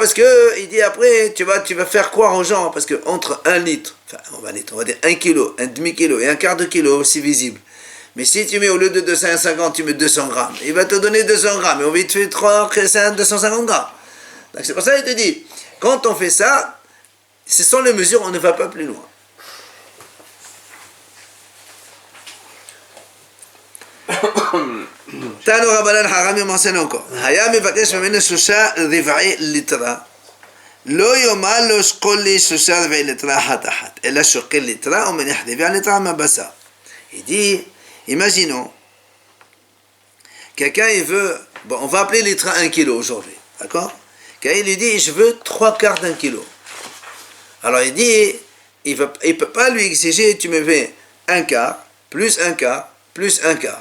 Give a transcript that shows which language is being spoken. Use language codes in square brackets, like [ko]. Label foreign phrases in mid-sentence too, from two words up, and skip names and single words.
[fr] Parce que, il dit après, tu vas faire croire aux gens, parce que entre 1 litre, on va dire 1 kilo, un demi-kilo et un quart de kilo, c'est visible. Mais si tu mets au lieu de 250, tu mets 200 grammes, il va te donner 200 grammes, et on va te faire 250 grammes. Donc c'est pour ça qu'il te dit, quand on fait ça, ce sont les mesures, on ne va pas plus loin. [he] תנו רבנן חכמים עשינו כה, היה מבקש ממנו 3 רבעי ליטרה, לא יאמר לו שקול לי 3 רבעי ליטרה אחת, אלא שוקל ליטרה ומניח רבעי ליטרה מהבשר. [fr] Il dit, imaginons, quelqu'un il veut, bon on va appeler litre 1 kilo aujourd'hui, d'accord? Quelqu'un lui dit, je veux 3/4 d'un kilo. Alors il dit, il ne peut pas lui exiger, tu me fais 1 quart, plus 1 quart, plus 1 quart.